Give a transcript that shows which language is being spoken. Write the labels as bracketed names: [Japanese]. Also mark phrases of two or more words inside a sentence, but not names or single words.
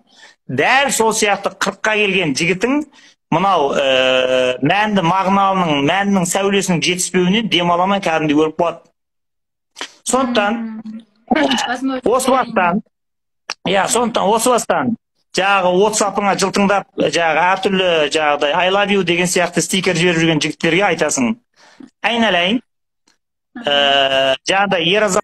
[Kazakh] Дәл сол сияқты 40-қа келген жігітің мынау мәнді мағыналының, мәннің сәулесінің жетіспеуіне демаламай кәдімгідей өліп қалады. Сондықтан осы бастан жаңағы WhatsApp-ыңа жылтыңдап, жаңағы әртүрлі жаңағыдай [English] I love you [Kazakh] деген сияқты стикер жіберіп жүрген жігіттерге айтасың. Айналайын, жаңағыдай ер азамат